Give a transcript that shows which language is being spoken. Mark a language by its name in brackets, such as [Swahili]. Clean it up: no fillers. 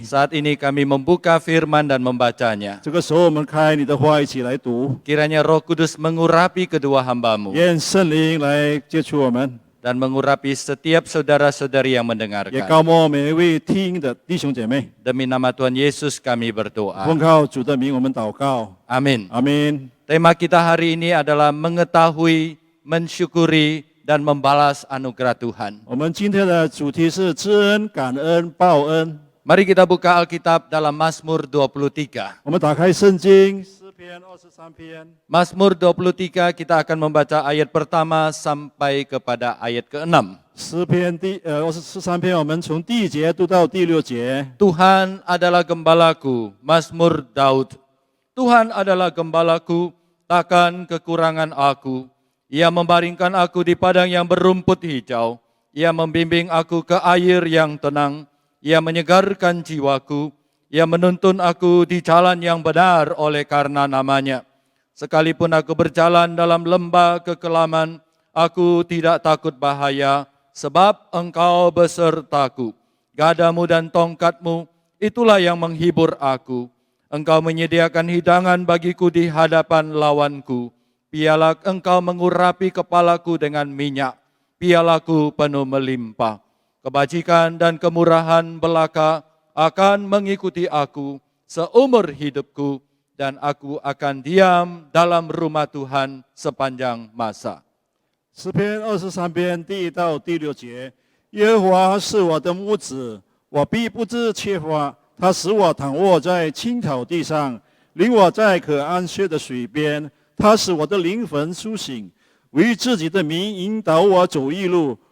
[Indonesian] Saat ini kami membuka firman dan membacanya. [Chinese] 这个时候，我们开你的话，一起来读。 [Indonesian] Kiranya Roh Kudus mengurapi kedua hamba-Mu [Chinese] 愿圣灵来接触我们， [Indonesian] dan mengurapi setiap saudara-saudari yang [Chinese] 也 [Indonesian] mendengarkan. [Chinese] 高摩每一位听的弟兄姐妹。 [Indonesian] Demi nama Tuhan Yesus kami [Chinese] 奉 [Indonesian] berdoa. [Chinese] 靠主的名，我们祷告。 [Indonesian] Amin. [Chinese] 阿门。 [Indonesian] Tema kita hari ini adalah mengetahui, mensyukuri, dan membalas anugerah Tuhan. [Chinese] 我们今天的主题是知恩、感恩、报恩。 [Indonesian] Mari kita buka Alkitab dalam Mazmur 23. [Chinese] 我们打开圣经诗篇23篇。 [Indonesian] Mazmur 23 kita akan membaca ayat pertama sampai kepada ayat ke-6. [Chinese] 诗篇23篇，我们从第1节读到第6节。 [Indonesian] Tuhan adalah gembalaku, Mazmur Daud. Tuhan adalah gembalaku, takkan kekurangan aku. Ia membaringkan aku di padang yang berumput hijau. Ia membimbing aku ke air yang tenang. Ia menyegarkan jiwaku. Ia menuntun aku di jalan yang benar oleh karena namanya. Sekalipun aku berjalan dalam lembah kekelaman, aku tidak takut bahaya, sebab Engkau besertaku. Gadamu dan tongkatmu, itulah yang menghibur aku. Engkau menyediakan hidangan bagiku di hadapan lawanku. Piala Engkau mengurapi kepalaku dengan minyak. Pialaku penuh melimpah. Kebajikan dan kemurahan belaka akan mengikuti aku seumur hidupku, dan aku akan diam dalam rumah Tuhan sepanjang masa. [Chinese] 诗篇23篇第1到第6节，耶和华是我的牧子，我必不致缺乏。他使我躺卧在青草地上，领我在可安歇的水边。他使我的灵魂苏醒，为自己的名引导我走义路。